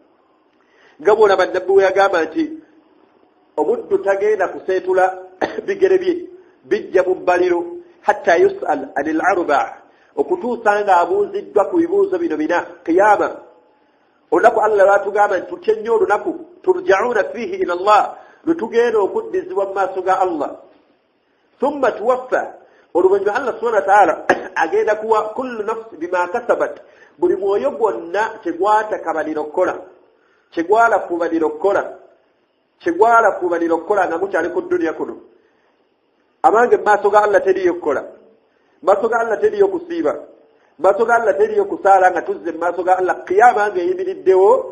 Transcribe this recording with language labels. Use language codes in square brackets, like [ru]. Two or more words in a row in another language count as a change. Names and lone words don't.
[lg] Nga bw'olaba nabbi we yagamba nti omuddu tagenda kuseetula bigere bye bijja mu bbaliro [ar] حتى يسأل عن أربع' [lg] okutuusa ng'abuuziddwa ku bibuuzo bino bina qiyama. Olunaku Allah lwatugamba nti tutya nnyo olunaku [ar] ترجعون فيه إلى الله [lg] lwe tugenda okuddizibwa mu maaso ga Allah [ar] ثم توفى [lg] oluvannyuma [ar] الله سبحانه وتعالى [lg] agenda kuwa [ar] كل نفس بما كسبت [lg] buli mwoyo gwonna kyegwatakabalira okukola kyegwalafuubanira okukola nga mukyali ku dduniya kuno. Amange mu maaso ga Allah teriyo kukola, mu maaso ga Allah teriyo kusiiba, mu maaso ga Allah teriyo kusaala nga tuzze mu maaso ga Allah qiyama ng'eyimiriddewo.